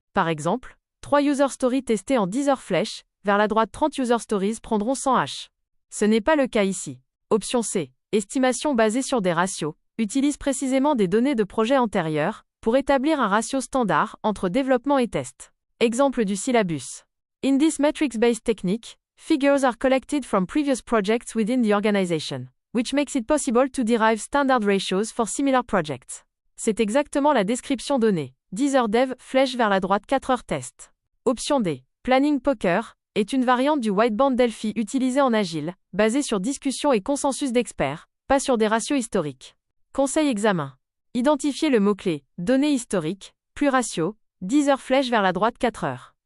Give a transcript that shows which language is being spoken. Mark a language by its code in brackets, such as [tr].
[fr] Par exemple, 3 user stories testées en 10 heures flèches, vers la droite 30 user stories prendront 100 H. Ce n'est pas le cas ici. Option C, estimation basée sur des ratios, utilise précisément des données de projets antérieurs, pour établir un ratio standard entre développement et test. Exemple du syllabus. [en] In this metrics-based technique, figures are collected from previous projects within the organization, which makes it possible to derive standard ratios for similar projects. [fr] C'est exactement la description donnée. 10 heures dev, flèche vers la droite 4 heures test. Option D. Planning Poker est une variante du whiteboard Delphi utilisée en agile, basée sur discussion et consensus d'experts, pas sur des ratios historiques. Conseil examen. Identifiez le mot-clé « données historiques », plus ratio, 10 heures flèche vers la droite 4 heures.